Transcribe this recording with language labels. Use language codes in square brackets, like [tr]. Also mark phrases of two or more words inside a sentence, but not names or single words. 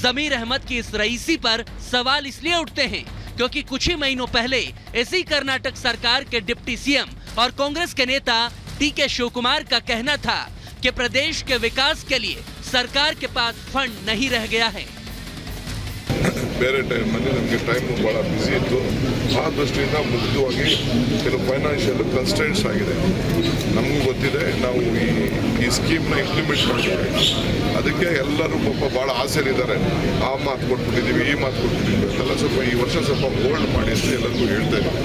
[hi] जमीर अहमद की इस रईसी पर सवाल इसलिए उठते हैं क्योंकि कुछ ही महीनों पहले इसी कर्नाटक सरकार के डिप्टी सीएम और कांग्रेस के नेता डीके शिवकुमार का कहना था कि प्रदेश के विकास के लिए सरकार के पास फंड नहीं रह गया है। [kn] ಬೇರೆ ಟೈಮಲ್ಲಿ ನಮಗೆ ಟೈಮು ಭಾಳ ಬ್ಯುಸಿ ಇತ್ತು, ಆ ದೃಷ್ಟಿಯಿಂದ ಮುಖ್ಯವಾಗಿ ಕೆಲವು [en] financial constants [kn] ಆಗಿದೆ. ನಮಗೂ ಗೊತ್ತಿದೆ, ನಾವು ಈ ಸ್ಕೀಮ್ನ ಇಂಪ್ಲಿಮೆಂಟ್ ಮಾಡಿದ್ದೀವಿ. ಅದಕ್ಕೆ ಎಲ್ಲರೂ ಪಾಪ ಭಾಳ ಆಸೆಲಿದ್ದಾರೆ, ಆ ಮಾತು ಕೊಟ್ಬಿಟ್ಟಿದ್ದೀವಿ, ಈ ಮಾತು ಕೊಟ್ಬಿಟ್ಟಿದ್ದೀವಿ ಅಂತೆಲ್ಲ ಸ್ವಲ್ಪ ಈ ವರ್ಷ ಸ್ವಲ್ಪ ಹೋಲ್ಡ್ ಮಾಡಿ ಅಂತ ಎಲ್ಲರಿಗೂ ಹೇಳ್ತಾ ಇದ್ದೀನಿ.